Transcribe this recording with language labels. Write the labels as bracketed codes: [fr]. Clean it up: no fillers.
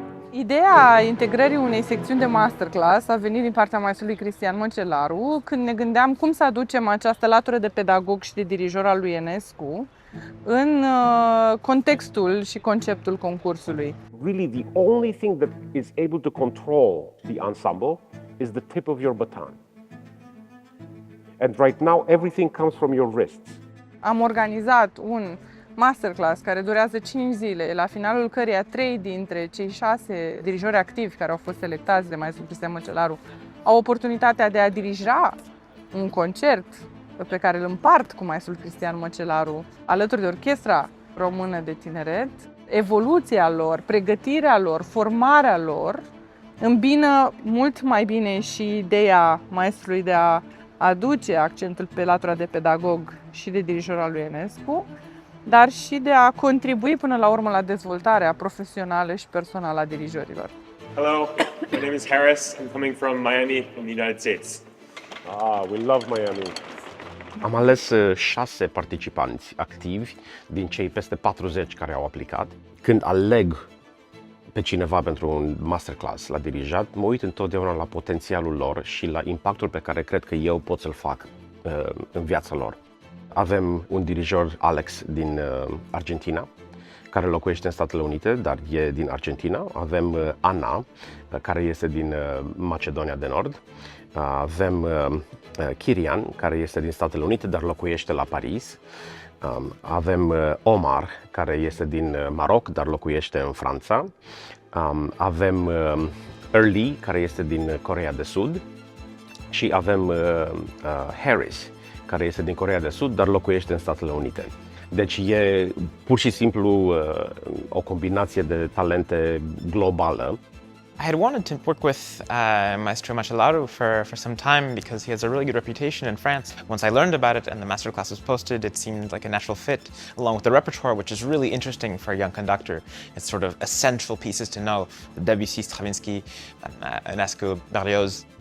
[ro] Ideea integrării unei secțiuni de masterclass a venit din partea maestrului Cristian Măcelaru, când ne gândeam cum să aducem această latură de pedagog și de dirijor al lui Enescu în contextul și conceptul concursului. [en] Really, the only thing that is able to control the ensemble is the tip of your baton. And right now, everything comes from your wrists. [ro] Am organizat un masterclass care durează 5 zile, la finalul căreia 3 dintre cei 6 dirijori activi care au fost selectați de Maestro Cristian Măcelaru au oportunitatea de a dirija un concert pe care îl împart cu Maestro Cristian Măcelaru alături de Orchestra Română de Tineret. Evoluția lor, pregătirea lor, formarea lor îmbină mult mai bine și ideea maestrului de a aduce accentul pe latura de pedagog și de dirijor al lui Enescu, dar și de a contribui până la urmă la dezvoltarea profesională și personală a dirijorilor. [en] Hello, my name is Harris. I'm coming from Miami in the United States. We love Miami. [ro] Am ales 6 participanți activi din cei peste 40 care au aplicat. Când aleg pe cineva pentru un masterclass la dirijat, mă uit întotdeauna la potențialul lor și la impactul pe care cred că eu pot să-l fac în viața lor. Avem un dirijor, Alex, din Argentina, care locuiește în Statele Unite, dar e din Argentina. Avem Ana, care este din Macedonia de Nord. Avem Kyrian, care este din Statele Unite, dar locuiește la Paris. Avem Omar, care este din Maroc, dar locuiește în Franța. Avem Early, care este din Coreea de Sud. Și avem Harris, care este din Coreea de Sud, dar locuiește în Statele Unite. Deci e pur și simplu o combinație de talente globală. [en] I had wanted to work with Maestro Macelaru for some time because he has a really good reputation in France. Once I learned about it and the masterclass was posted, it seemed like a natural fit, along with the repertoire, which is really interesting for a young conductor. It's sort of essential pieces to know: Debussy, Stravinsky, Enescu, Berlioz.